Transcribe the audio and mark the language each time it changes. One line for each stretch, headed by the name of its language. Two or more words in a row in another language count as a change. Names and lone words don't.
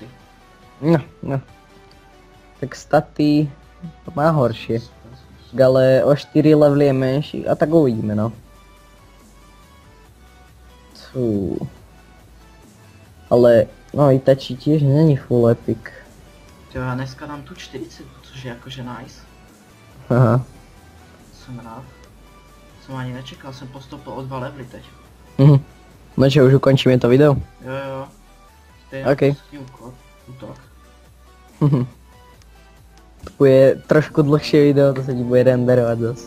Slovak: No. Tak staty to má horšie. Ale o 4 levely je menší a tak uvidíme no. Ale no Itachi tiež není full epic.
Czech: Jo, já dneska dám tu 40, což je jakože nice. Aha. Jsem rád. Jsem ani nečekal, jsem postoupil o 2 levely teď.
Slovak: No čo, už ukončíme to video?
Czech: Jo. Stejně OK. útok.
Slovak: To bude trošku dlhší video,
Czech: to se ti bude renderovat zase.